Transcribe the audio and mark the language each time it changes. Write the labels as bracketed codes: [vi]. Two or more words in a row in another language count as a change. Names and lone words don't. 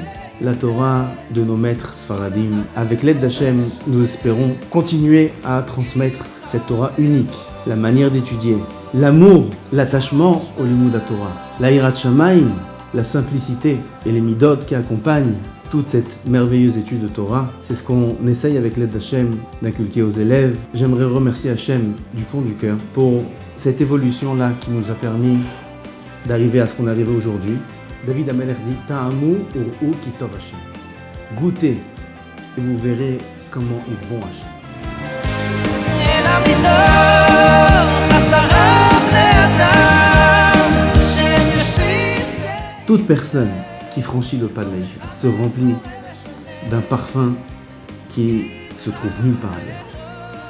[fr] La Torah de nos maîtres Sfaradim. Avec l'aide d'Hachem, nous espérons continuer à transmettre cette Torah unique, la manière d'étudier, l'amour, l'attachement au [he] לימוד תורה, [fr] la [he] יראת שמים, [fr] la simplicité et les midot qui accompagnent toute cette merveilleuse étude de Torah. C'est ce qu'on essaye avec l'aide d'Hachem d'inculquer aux élèves. J'aimerais remercier Hachem du fond du cœur pour cette évolution-là qui nous a permis d'arriver à ce qu'on est arrivé aujourd'hui. David Ameler dit « [he] טעמו וראו כי טוב השם [fr] » Goûtez et vous verrez comment est bon Hachem. Toute personne qui franchit le pas de la yeshiva se remplit d'un parfum qui se trouve nulle part ailleurs.